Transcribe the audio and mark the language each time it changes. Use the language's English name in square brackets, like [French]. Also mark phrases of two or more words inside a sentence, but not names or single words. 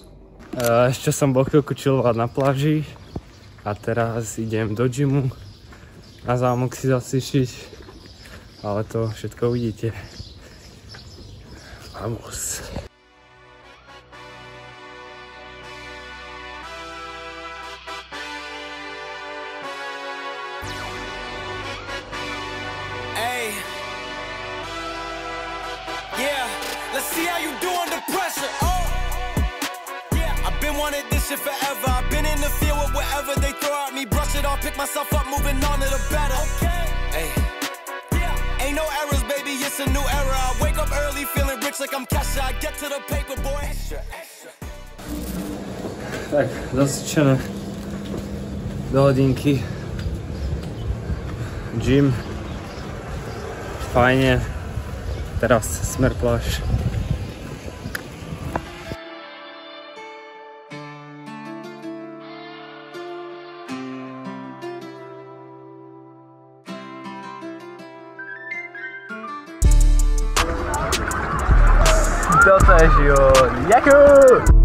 [Slovak] Ešte som bol chvíľku chillovať na pláži a teraz idem do gymu na zámok si zacvičiť, ale to všetko uvidíte. Vamos. [English] Let's see how you do under pressure. Oh, yeah. I've been wanting this shit forever. I've been in the field with whatever they throw at me. Brush it off, pick myself up, moving on to the better. Okay. Hey. Yeah. Ain't no errors, baby. It's a new era. I wake up early, feeling rich like I'm Kesha. I get to the paper, boy. Extra, extra. [Slovak] Tak, zacvičené. Do hodinky. Gym. Fajne. Teraz smer pláž. Toto je život. Jakú!